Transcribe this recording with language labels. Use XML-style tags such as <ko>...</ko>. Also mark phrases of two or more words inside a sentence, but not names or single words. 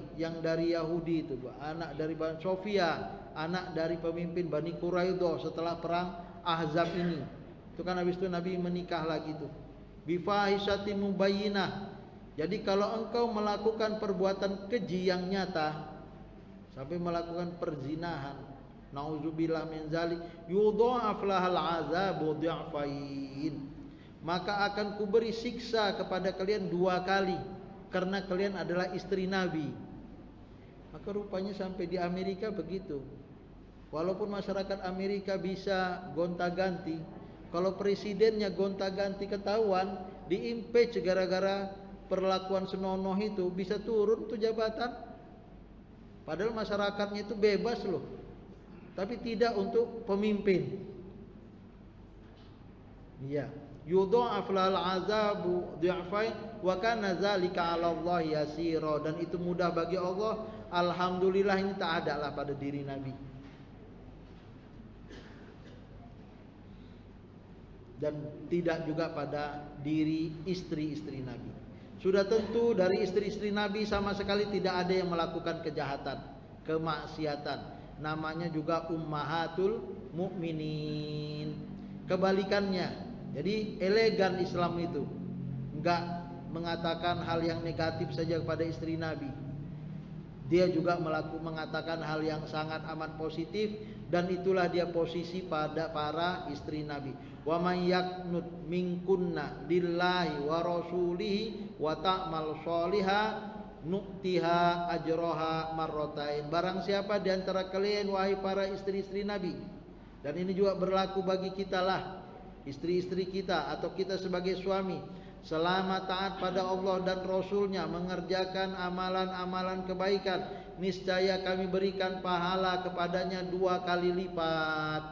<id>Yang dari Yahudi itu, anak dari Sofia, anak dari pemimpin Bani Quraidah setelah perang Ahzab ini. Itu kan habis itu Nabi menikah lagi tuh.</id> <ar>بفاحشة مبينة.</ar> <id>Jadi kalau engkau melakukan perbuatan keji yang nyata sampai melakukan perzinahan,</id> <ar>نعوذ بالله من ذلك, يضاعف لها العذاب ضعفين.</ar> <id>Maka akan kuberi siksa kepada kalian 2 kali karena kalian adalah istri Nabi. Maka rupanya sampai di Amerika begitu. Walaupun masyarakat Amerika bisa gonta-ganti, kalau presidennya gonta-ganti ketahuan, di-impeach gara-gara perlakuan senonoh itu, bisa turun tuh jabatan. Padahal masyarakatnya itu bebas loh. Tapi tidak untuk pemimpin. Iya.</id> <ar>يضاعف لها العذاب ضعفين وكان ذلك على الله يسيرا,</ar> <id>dan itu mudah bagi Allah. Alhamdulillah ini tak ada lah pada diri Nabi. Dan tidak juga pada diri istri-istri Nabi. Sudah tentu dari istri-istri Nabi sama sekali tidak ada yang melakukan kejahatan, kemaksiatan. Namanya juga</id> <ar>أمهات المؤمنين.</ar> <id>Kebalikannya. Jadi elegan Islam itu, enggak mengatakan hal yang negatif saja kepada istri Nabi. Dia juga mengatakan hal yang sangat amat positif, dan itulah dia posisi pada para istri Nabi.</id> <ar>ومن يقنت منكن لله ورسوله وتعمل صالحا نؤتها أجرها مرتين.</ar> <id>Barang siapa di antara kalian wahai para istri-istri Nabi, dan ini juga berlaku bagi kita lah, istri-istri kita atau kita sebagai suami, selama taat pada Allah dan Rasulnya, mengerjakan amalan-amalan kebaikan, niscaya kami berikan pahala kepadanya 2 kali lipat.</id>